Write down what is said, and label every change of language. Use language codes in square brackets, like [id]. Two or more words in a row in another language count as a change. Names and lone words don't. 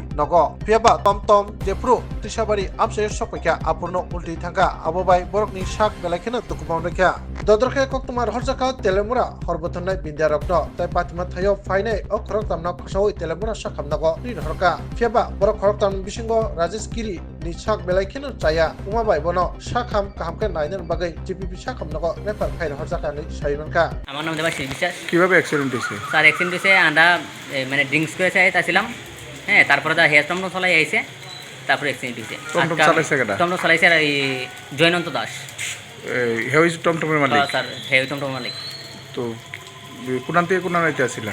[trp] nogo piaba tom jepro trisabari amse sokpekya apurno ulti thangka abo bai borokni sak belakina tukumang rekya dodorkhe koktumar horjaka telemura horbotonai bindarokno tai patima thayo fainai o korok tam nok khosoi telemura sakhamnago rin horka piaba borok korok tam bisingo Rajesh Giri ni sak belakina chaya uma bai bono sakham kahamke nainen bagai GPP sakhamnago refer fain horjaka ni saimanka [bn] আমার নাম দেবাশিস বিশ্বাস। কিভাবে অ্যাক্সিডেন্ট হয়েছে? স্যার অ্যাক্সিডেন্ট হয়েছে আমরা মানে ড্রিঙ্কস করে আসছিলাম, হ্যাঁ, তারপরে তো হেয়ার টমটম চলাই আইছে, তারপরে অ্যাক্সিডেন্ট হয়েছে। টমটম চালাইছে কেডা? টমটম চালাইছে আর এই জয়নন্ত দাস। হে হইছে টমটমের মালিক? স্যার হে টমটম মালিক। তো কোনান থেকে কোনান আইতে আসিলা?